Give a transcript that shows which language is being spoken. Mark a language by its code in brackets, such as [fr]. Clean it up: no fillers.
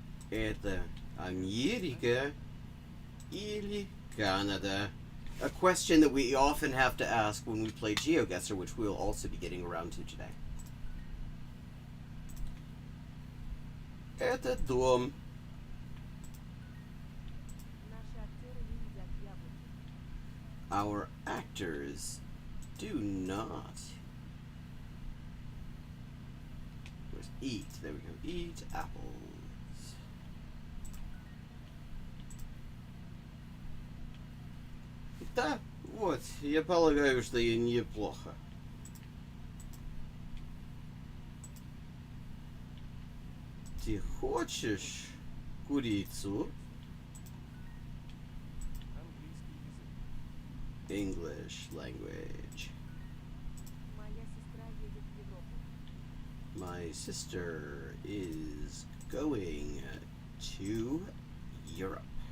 [ru] Это Америка или Canada? [en] A question that we often have to ask when we play GeoGuessr, which we'll also be getting around to today. [ru] Это дом. Наши актеры не едят яблоки. [en] Our actors do not. Where's eat? There we go. Eat apples. [ru] Да, вот, я полагаю, что и неплохо. Ты хочешь курицу? Английский язык. [en] English language. [ru] Моя сестра едет в Европу. [en] My sister is going to Europe.